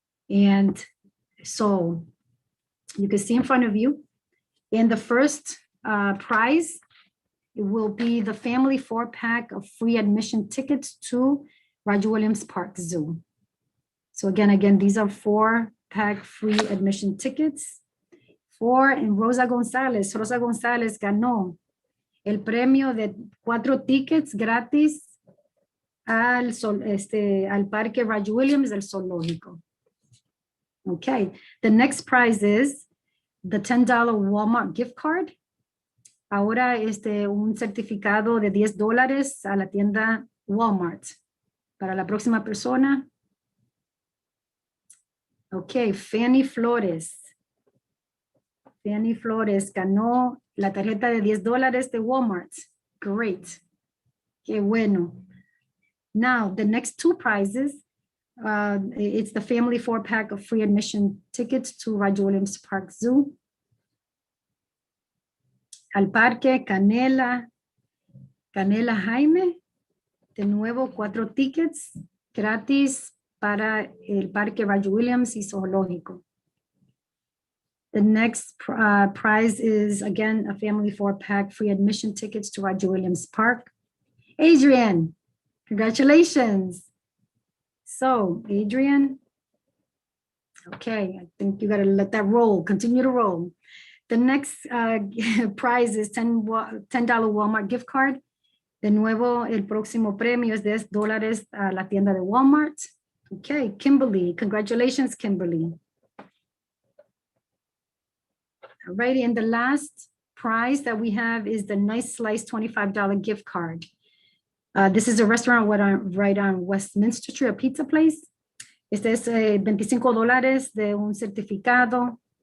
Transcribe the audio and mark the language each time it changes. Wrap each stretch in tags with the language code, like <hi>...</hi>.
<en>And so you can see in front of you, in the first prize, it will be the family 4-pack of free admission tickets to Roger Williams Park Zoo. So again, these are 4-pack free admission tickets.</en> <es>And Rosa González ganó el premio de 4 tickets gratis al Parque Roger Williams del Zoológico.</es> <en>Okay, the next prize is the $10 Walmart gift card.</en> <es>Ahora un certificado de $10 a la tienda Walmart. Para la próxima persona. Okay, Fanny Flores. Fanny Flores ganó la tarjeta de $10 de Walmart. Great. Qué bueno.</es> <en>Now, the next 2 prizes, it's the family 4-pack of free admission tickets to Roger Williams Park Zoo.</en> <es>Al Parque Canela Jaime, de nuevo 4 tickets gratis para el Parque Roger Williams y Zoológico.</es> <en>The next prize is, again, a family 4-pack free admission tickets to Roger Williams Park. Adrian, congratulations. So, Adrian, okay, I think you gotta let that roll, continue to roll. The next prize is $10 Walmart gift card.</en> <es>De nuevo, el próximo premio es $10 a la tienda de Walmart.</es> <en>Okay, Kimberly, congratulations, Kimberly. All righty, and the last prize that we have is the Nice Slice $25 gift card. This is a restaurant right on Westminster Street, a pizza place.</en> <es>Este es $25 de un certificado.</es>